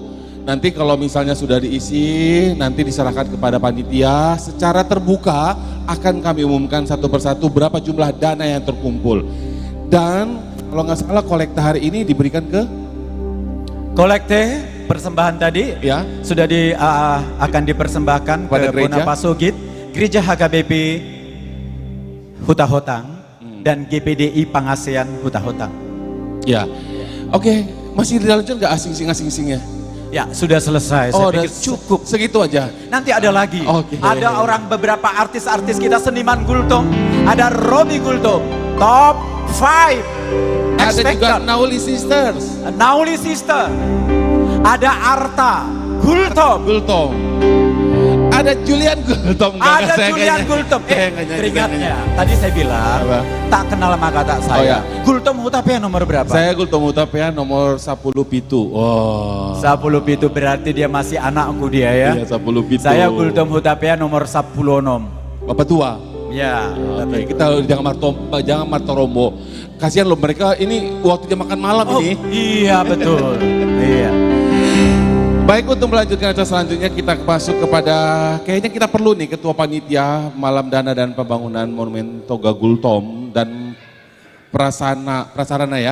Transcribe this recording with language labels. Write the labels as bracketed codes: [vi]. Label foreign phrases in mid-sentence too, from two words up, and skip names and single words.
[id] Nanti kalau misalnya sudah diisi, nanti diserahkan kepada panitia. Secara terbuka akan kami umumkan satu persatu berapa jumlah dana yang terkumpul. Dan kalau nggak salah kolekte hari ini diberikan ke? Kolekte persembahan tadi ya sudah akan dipersembahkan ke Bonapasogit, Gereja HKBP Huta Hotang dan GPDI Pangasean Huta Hotang. Ya, oke, masih dilanjut nggak asing-asing ya? Ya, sudah selesai. Saya pikir cukup. Segitu aja. Nanti ada lagi. Okay. Ada beberapa artis-artis kita seniman Gultom. Ada Robi Gultom, top 5. Ada juga Nauli Sisters. Nauli Sister. Ada Arta Gultom. Ada Julian Gultom. Ada Julian Gultom. Teringatnya. Tadi saya bilang tak kenal maka tak sayang. Oh, ya. Gultom Hutapea nomor berapa? Saya Gultom Hutapea nomor 10 pitu. Oh. 10 pitu berarti dia masih anakku dia ya. Iya 10 pitu. Saya Gultom Hutapea nomor 10 nom. Bapak tua. Ya. Oke, kita jangan martorombo. Kasihan loh mereka ini waktunya makan malam ini. Iya betul. Iya. Baik, untuk melanjutkan acara selanjutnya kita masuk kepada, kayaknya kita perlu nih Ketua Panitia Malam Dana dan Pembangunan Monumen Toga Gultom dan prasarana ya.